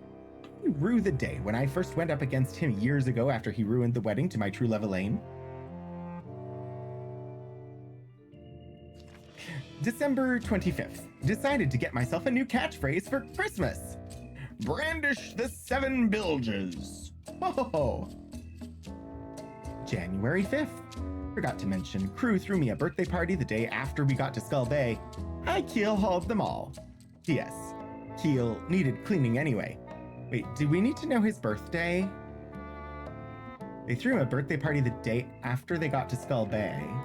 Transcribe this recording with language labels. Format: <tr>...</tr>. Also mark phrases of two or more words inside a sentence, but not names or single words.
<en>I rue the day when I first went up against him years ago after he ruined the wedding to my true love Elaine. December 25th. Decided to get myself a new catchphrase for Christmas. Brandish the 7 bilges. Ho ho ho. January 5th. Forgot to mention, crew threw me a birthday party the day after we got to Skull Bay. I keel hauled them all. P.S. Keel needed cleaning anyway. Wait, do we need to know his birthday? They threw him a birthday party the day after they got to Skull Bay.</en>